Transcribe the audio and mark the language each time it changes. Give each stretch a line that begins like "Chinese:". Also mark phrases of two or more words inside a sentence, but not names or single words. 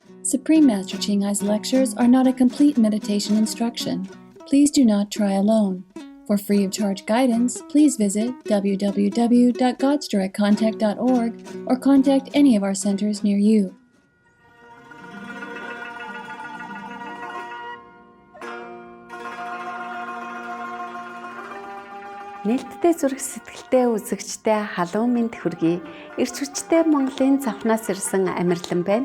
English: Supreme Master Ching Hai's lectures are not a complete meditation instruction. Please do not try alone. For free of charge guidance, please visit www.godsdirectcontact.org or contact any of our centers near you.
Mongolian: Нээлттэй зүрх сэтгэлтэй үзэгчтэй халуун мэнд хүргэе. Ирч хүчтэй Монголын завхнаас ирсэн Амирлан байна.